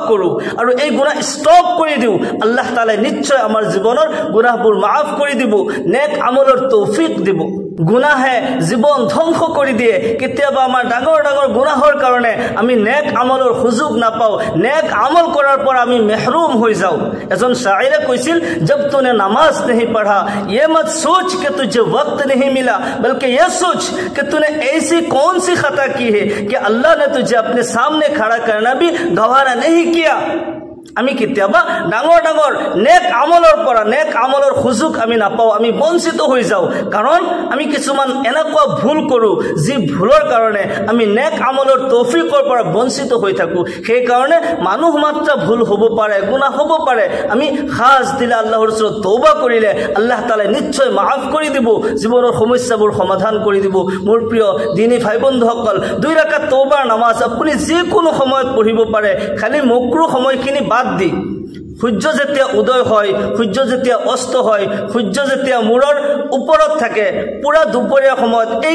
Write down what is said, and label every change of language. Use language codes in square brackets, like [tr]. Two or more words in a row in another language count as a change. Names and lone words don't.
[as] কৰো আৰু এই গুনাহ ষ্টপ কৰি দিও আল্লাহ তাআলা নিশ্চয় আমাৰ জীৱনৰ গুনাহবোৰ মাফ কৰি দিব নেক আমলৰ তৌফিক দিব গুনাহে জীৱন ধ্বংস কৰি দিয়ে কেতিয়াবা আমাৰ ডাঙৰ ডাঙৰ গুনাহৰ কাৰণে আমি নেক আমলৰ সুযোগ নাপাওঁ নেক আমল কৰাৰ পৰা আমি মেহৰুম হৈ যাওঁ এজন শাইৰে কৈছিল [hi] जब तूने नमाज नहीं पढ़ा ये मत सोच कि तुझे वक्त नहीं मिला बल्कि ये सोच कि तूने ऐसी कौन सी खता की है कि अल्लाह ने तुझे अपने सामने खड़ा करना भी गवारा नहीं किया [as] আমি কেতিয়াবা ডাঙৰ ডাঙৰ নেক আমলৰ সুযোগ আমি নাপাওঁ আমি বঞ্চিত হৈ যাওঁ কাৰণ আমি কিছুমান এনেকুৱা ভুল কৰোঁ যি ভুলৰ কাৰণে আমি নেক আমলৰ তৌফিকৰ পৰা বঞ্চিত হৈ থাকোঁ সেই কাৰণে মানুহ মাত্ৰ ভুল হ'ব পাৰে গুনাহ হ'ব পাৰে আমি খাস দিলে আল্লাহৰ ওচৰত তওবা কৰিলে আল্লাহ তাআলা নিশ্চয় মাফ কৰি দিব জীৱনৰ সমস্যাবোৰ সমাধান কৰি দিব মোৰ প্ৰিয় দিনী ভাই বন্ধুসকল 2 ৰাকাত তওবাৰ নামাজ আপুনি যিকোনো সময়ত পঢ়িব পাৰে খালি মকৰুহ সময়খিনি বাদ দি সূৰ্য যেতিয়া উদয় হয় সূৰ্য যেতিয়া অস্ত হয় সূৰ্য যেতিয়া মূৰৰ ওপৰত থাকে পুৰা দুপৰীয়া সময়ত